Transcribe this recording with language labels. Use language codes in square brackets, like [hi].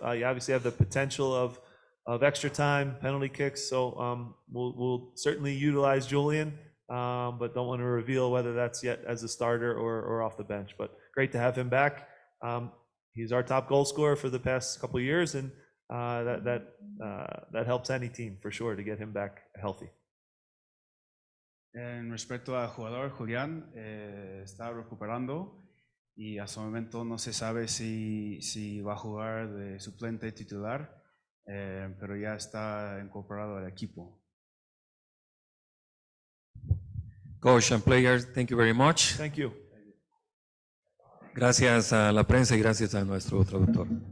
[en] You obviously have the potential of extra time, penalty kicks, so we'll certainly utilize Julian, but don't want to reveal whether that's yet as a starter or off the bench. But great to have him back. He's our top goal scorer for the past couple of years, and that helps any team for sure to get him back healthy. [es] En respecto al jugador, Julián está recuperando y hasta el momento no se sabe si va a jugar de suplente titular, pero ya está incorporado al equipo. [en] Coach and players, thank you very much. Thank you. [es] Gracias a la prensa y gracias a nuestro traductor.